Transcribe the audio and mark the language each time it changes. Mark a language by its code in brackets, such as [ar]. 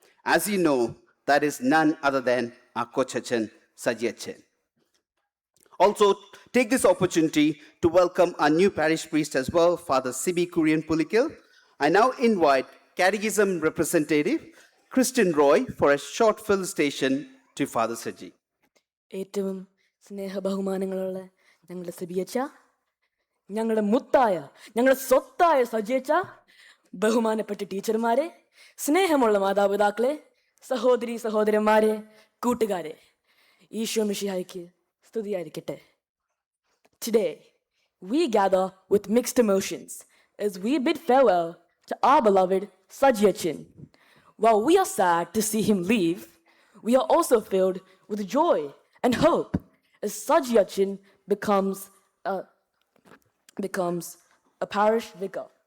[en] As you know, that is none other than our Kochachan Sajiachan. Also, take this opportunity to welcome our new parish priest as well, Father Sibi Kurian Pulikil. I now invite Catechism representative Kristen Roy for a short felicitation to Father Saji. [ml] ഏറ്റവും സ്നേഹബഹുമാനങ്ങളുള്ള ഞങ്ങളുടെ സിബിയച്ച, ഞങ്ങളുടെ മുത്തായ, ഞങ്ങളുടെ സ്വത്തായ സജിയച്ച, ബഹുമാനപ്പെട്ട ടീച്ചർമാരെ, സ്നേഹമുള്ള മാതാപിതാക്കളെ, സഹോദരി സഹോദരന്മാരെ, കൂട്ടുകാരെ, ഈശോ മിശിഹായ്ക്ക് സ്തുതിയായിരിക്കട്ടെ. [en] Today, we gather with mixed emotions as we bid farewell to our beloved Sajiachin. While we are sad to see him leave, we are also filled with joy and hope as Sajiachin becomes a parish vicar.